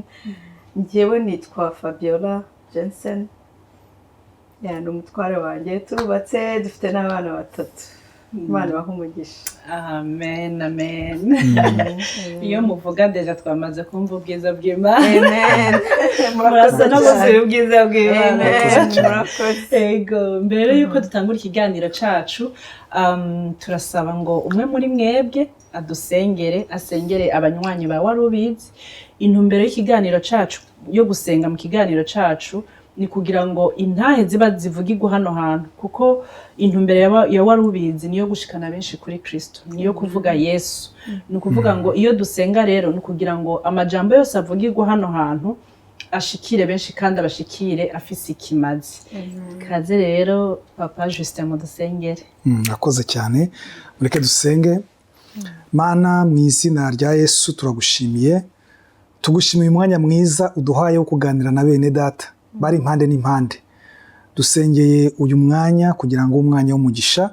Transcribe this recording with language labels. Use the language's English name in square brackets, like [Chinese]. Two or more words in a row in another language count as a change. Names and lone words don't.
[Kinyarwanda] Njyewe nitwa Fabiola Jensen. Ni umutware wanjye. Turubatse, dufite n'abana batatu. Imana ibahe umugisha. Amen. Iyo muvuga deja twamaze kumva ubwiza bw'Imana. Amen. Murasa no gusubira ubwiza bw'Imana. Murakoze. [Rundi] Yego, mbere yuko dutangura ikiganiro cacu, turasaba ngo umwe muri mwebwe adusengere, asengere abanywanyi ba Warubizi. Intumbero y'ikiganiro cacu yo gusenga mu kiganiro cacu ni kugira ngo intahe ziba zivugirwa hano hantu, kuko intumbero ya Warubizi niyo gushikana benshi kuri Kristo, niyo kuvuga Yesu. Ni ukuvuga ngo iyo dusenga rero ni kugira ngo amajambo yose avugirwa hano hantu ashikire benshi kandi abashikire afise ikimazi. Kaze rero Papa Justin mudusengere. [Kinyarwanda] Murakoze cyane. Mureke dusenge. Mana, mu izina rya Yesu turagushimiye. Tugushimiye umwanya mwiza uduhaye wo kuganira na bene data bari impande n'impande. Dusengeye uyu mwanya kugira ngo umwanya w'umugisha.